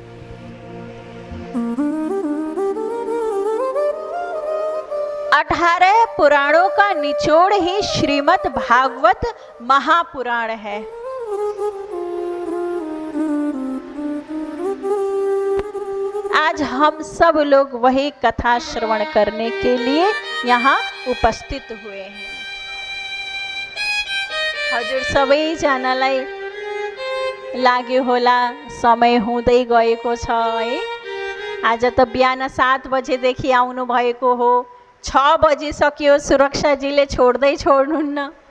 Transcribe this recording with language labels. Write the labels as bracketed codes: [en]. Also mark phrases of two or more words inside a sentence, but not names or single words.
[hi] अठारह पुराणों का निचोड़ ही श्रीमद् भागवत महापुराण है। आज हम सब लोग वही कथा श्रवण करने के लिए यहाँ उपस्थित हुए हैं। [ne] हजुर सबैजनालाई लाग्यो होला समय हुँदै गएको छ है। आज त बिहान 7 बजेदेखि आउनु भएको हो, 6 बजिसक्यो, सुरक्षाजीले छोड्दै छोड्नुहुन्न।